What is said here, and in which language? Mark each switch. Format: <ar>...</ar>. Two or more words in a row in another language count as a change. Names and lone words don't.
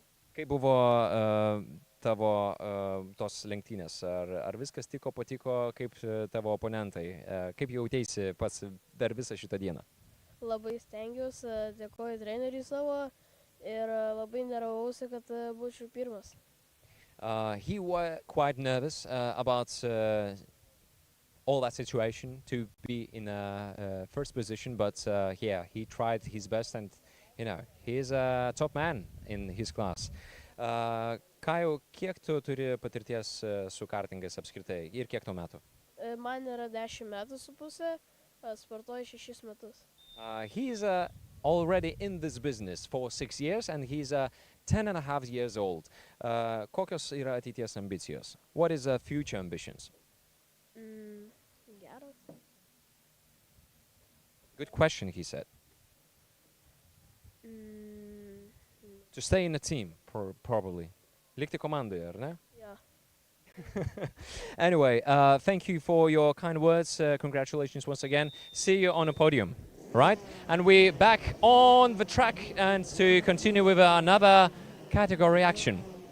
<lt>Kaip buvo tavo tos lenktynės? Ar viskas patiko kaip tavo oponentai? Kaip jauteisi pats per visą šitą dieną? Labai stengiausi, dėkoju treneriui savo. Ir labai nervausi, kad būčiau pirmas.</lt> <en>He was quite nervous about all that situation to be in first position, but yeah, he tried his best, and you know, he is a top man in his class.</en> <lt>Kajau, kiek tu turi patirties su kartingais apskritai ir kiek tau metų? Man yra 10 metų su pusė, sportuoju 6 metus.</lt> <en>He is already in this business for 6 years, and he's 10.5 years old.</en> <lt>Kokios yra ateities ambicijos?</lt> <en>What is future ambitions?</en> <lt>Geras.</lt> <en>Good question, he said. To stay in a team, probably.</en> <lt>Likti komandoje, ar ne?</lt> <en>Yeah. Anyway, thank you for your kind words. Congratulations once again. See you on a podium. Right, and we're back on the track and to continue with another category action.</en>